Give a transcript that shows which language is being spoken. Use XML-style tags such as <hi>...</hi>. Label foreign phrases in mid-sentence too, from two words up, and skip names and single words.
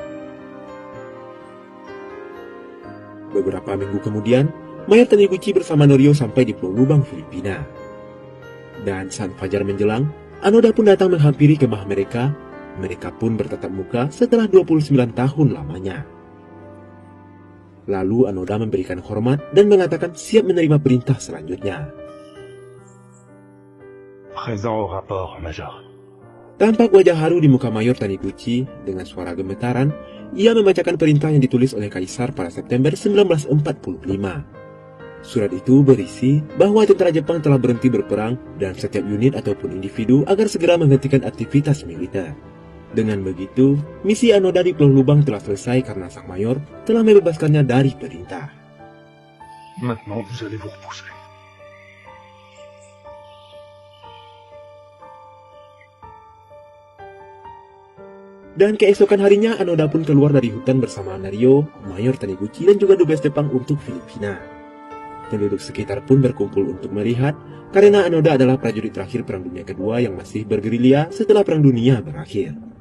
<id>Beberapa minggu kemudian, Mayor Taniguchi bersama Norio sampai di Pulau Lubang, Filipina. Dan saat fajar menjelang, Anoda pun datang menghampiri kemah mereka. Mereka pun bertatap muka setelah 29 tahun lamanya. Lalu Anoda memberikan hormat dan mengatakan siap menerima perintah selanjutnya.</id> <fr>Présent au rapport, Major.</fr> <id>Tampak wajah haru di muka Mayor Taniguchi. Dengan suara gemetaran, ia membacakan perintah yang ditulis oleh Kaisar pada September 1945. Surat itu berisi bahwa tentara Jepang telah berhenti berperang dan setiap unit ataupun individu agar segera menghentikan aktivitas militer. Dengan begitu, misi Anoda di Pulau Lubang telah selesai karena sang mayor telah membebaskannya dari perintah.</id> <fr>Maintenant, vous allez vous reposer.</fr> <id>Dan keesokan harinya, Anoda pun keluar dari hutan bersama Norio, Mayor Taniguchi, dan juga dubes Jepang untuk Filipina. Penduduk sekitar pun berkumpul untuk melihat, karena Anoda adalah prajurit terakhir Perang Dunia Kedua yang masih bergerilya setelah Perang Dunia berakhir.</id>